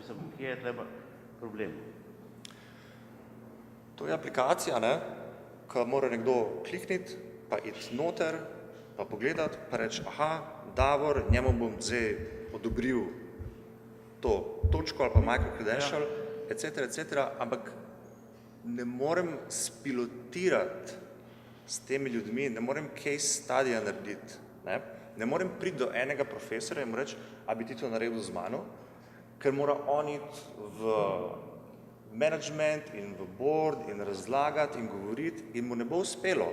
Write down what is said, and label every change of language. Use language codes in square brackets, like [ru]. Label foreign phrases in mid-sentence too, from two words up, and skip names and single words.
[sl] Mislim, kje je treba problem? To je aplikacija, ne? Ko mora nekdo klikniti, pa iti noter, pa pogledati, pa reči, aha, Davor, njemu bom zdaj odobril to točko ali pa micro-credential, etc., ampak ne morem spilotirati s temi ljudmi, ne morem case studija narediti. Ne morem priti do enega profesora in mu reči, a bi ti to naredil z mano, ker mora on iti v management in v board in razlagati in govoriti in mu ne bo uspelo.